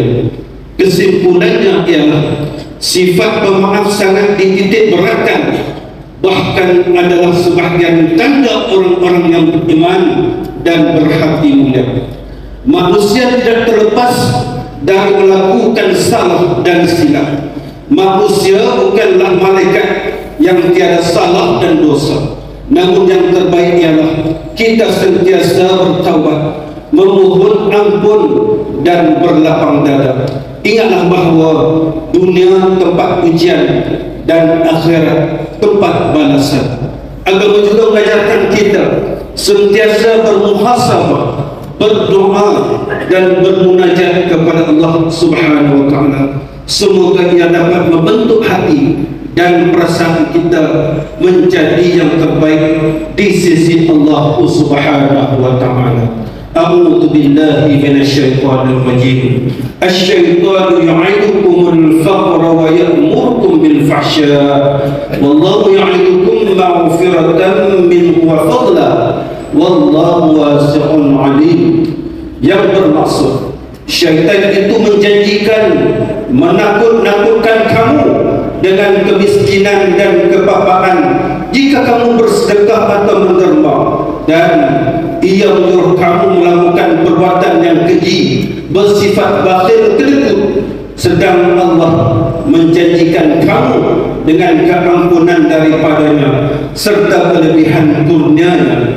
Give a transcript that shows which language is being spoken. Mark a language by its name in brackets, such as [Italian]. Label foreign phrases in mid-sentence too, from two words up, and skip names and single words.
[Malay] Kesimpulannya ialah sifat pemaaf sangat dititik beratkan, bahkan adalah sebahagian tanda orang-orang yang beriman dan berhati mulia. Manusia tidak terlepas dari melakukan salah dan silap. Manusia bukanlah malaikat yang tiada salah dan dosa, namun yang terbaik ialah kita sentiasa bertaubat, memohon ampun dan berlapang dada. Ingatlah bahawa dunia tempat ujian dan akhirat tempat balasan. Agama juga mengajarkan kita sentiasa bermuhasabah, berdoa dan bermunajat kepada Allah [Arabic] سبحانه وتعالى. [Malay] Semoga ia dapat membentuk hati dan perasaan kita menjadi yang terbaik di sisi Allah [Arabic] سبحانه وتعالى. أعوذ بالله من الشيطان الرجيم. الشيطان يعدكم الفقر ويأمركم بالفحشاء. والله يعدكم مغفرة منه وفضلا. والله واسع عليم. [Malay] Yang bermaksud, syaitan itu menjanjikan menakut-nakutkan kamu dengan kemiskinan dan kebapaan jika kamu bersedekah atau menderma, dan ia menyuruh kamu melakukan perbuatan yang keji bersifat bakhil kelekut, sedang Allah menjanjikan kamu dengan keampunan daripadanya serta kelebihan kurnianya.